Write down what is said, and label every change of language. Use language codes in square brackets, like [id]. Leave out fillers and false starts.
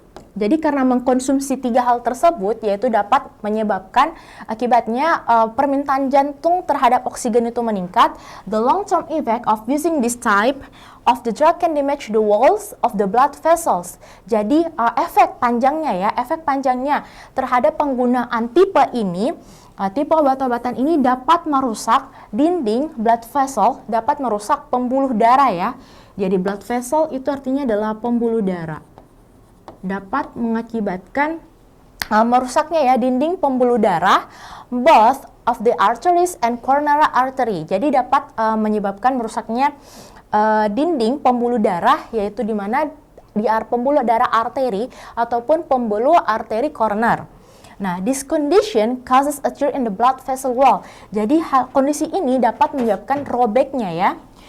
[id] Jadi karena mengkonsumsi tiga hal tersebut yaitu dapat menyebabkan akibatnya permintaan jantung terhadap oksigen itu meningkat. [en] The long-term effect of using this type of the drug can damage the walls of the blood vessels. [id] Jadi efek panjangnya terhadap penggunaan tipe ini, tipe obat-obatan ini dapat merusak dinding blood vessel, dapat merusak pembuluh darah ya. Jadi blood vessel itu artinya adalah pembuluh darah. Dapat mengakibatkan merusaknya ya dinding pembuluh darah, [en] both of the arteries and coronary artery. [id] Jadi dapat menyebabkan merusaknya dinding pembuluh darah, yaitu di mana di pembuluh darah arteri ataupun pembuluh arteri koroner. [en] Nah, this condition causes a tear in the blood vessel wall. [id] Jadi kondisi ini dapat menyebabkan robeknya ya.